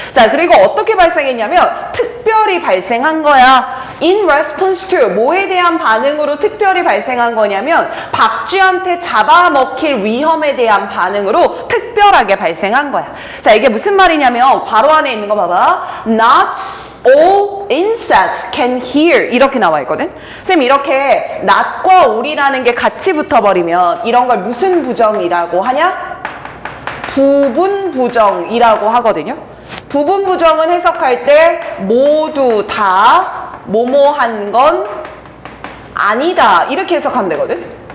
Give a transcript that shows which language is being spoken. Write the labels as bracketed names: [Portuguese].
[Korean] 자, 그리고 어떻게 발생했냐면 특별히 발생한 거야. [English] In response to, [Korean] 뭐에 대한 반응으로 특별히 발생한 거냐면 박쥐한테 잡아먹힐 위험에 대한 반응으로 특별하게 발생한 거야. 자, 이게 무슨 말이냐면 괄호 안에 있는 거 봐봐. [English] Not all insects can hear, [Korean] 이렇게 나와 있거든. 쌤, 이렇게 not과 all이라는 게 같이 붙어버리면 이런 걸 무슨 부정이라고 하냐? 부분 부정이라고 하거든요. 부분 부정은 해석할 때 모두 다 뭐뭐한 건 아니다, 이렇게 해석하면 되거든.